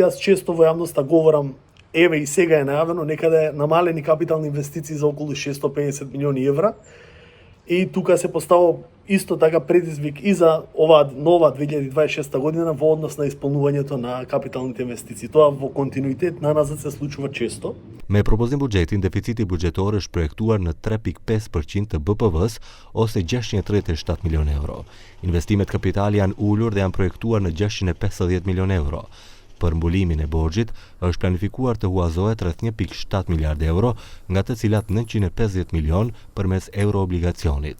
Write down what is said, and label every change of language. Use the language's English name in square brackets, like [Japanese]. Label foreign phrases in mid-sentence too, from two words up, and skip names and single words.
[Macedonian] Јас често во јавноста говорам, еве и сега е најавено, некаде намалени капитални инвестиции за околу 650 милиони евра. И тука се поставува исто така предизвик и за оваа нова 2026 година во однос на исполнувањето на капиталните инвестиции. Тоа во континуитет наназад се случува често. [Albanian] Me propozim buxhetin, deficiti buxhetor është projektuar në 3.5% të BPV-s ose 637 milion euro. Investimet kapitali janë ulur dhe janë projektuar në 650 milion euro. Për mbulimin e borxhit është planifikuar të huazohet rreth 1.7 miliardë euro, nga të cilat 950 milion përmes euroobligacionit.